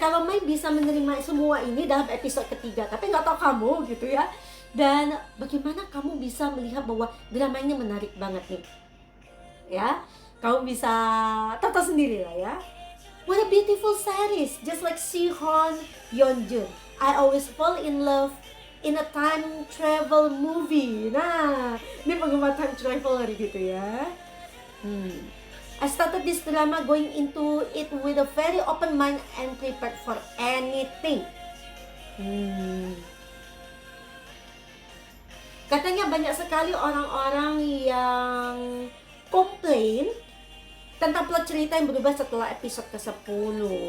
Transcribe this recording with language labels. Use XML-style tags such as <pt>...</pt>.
<id>Kalau Mai bisa menerima semua ini dalam episode ketiga, tapi nggak tahu kamu gitu ya. Dan bagaimana kamu bisa melihat bahwa drama ini menarik banget nih ya. Kamu bisa tonton sendiri lah ya.</id> <en>What a beautiful series, just like Sihon, Yeonjun. I always fall in love in a time travel movie.</en> <id>Nah, ini penggemar time traveler gitu ya.</id> <en>I started this drama going into it with a very open mind and prepared for anything.</en> <id>Katanya banyak sekali orang-orang yang komplain tentang plot cerita yang berubah setelah episode ke-10.</id>